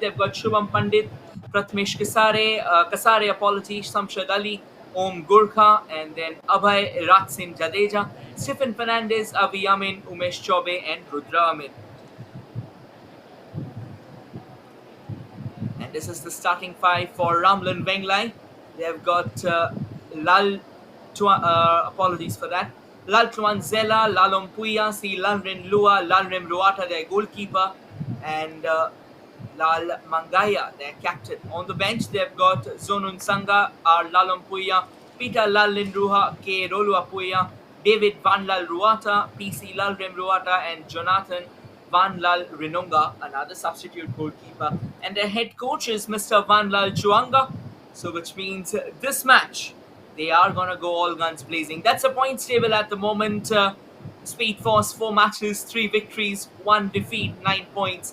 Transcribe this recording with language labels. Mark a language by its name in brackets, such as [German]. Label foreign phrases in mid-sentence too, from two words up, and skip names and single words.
[English] They've got Shubham Pandit, Pratmesh Kasare, apologies, Samshad Ali, Om Gurkha, and then Abhay Ratsin Jadeja, Stephen Fernandez, Avi Yamin, Umesh Chobe, and Rudra Amin. And this is the starting five for Ramlun Venglai. They've got apologies for that. Lal Tuanzela, Lalom Puya, Si Lalrin Lua, Lalrim Ruata, their goalkeeper, and Lal Mangaya, their captain. On the bench, they've got Zonun Sanga, R. Lalom Puya, Peter Lalin Ruha, K. Rolua Puya, David Van Lal Ruata, PC Lalrim Ruata, and Jonathan Van Lal Rinunga, another substitute goalkeeper. And their head coach is Mr. Van Lal Chuanga. So, which means this match, they are going to go all guns blazing. That's the points table at the moment. Speed Force, 4 matches, 3 victories, 1 defeat, 9 points.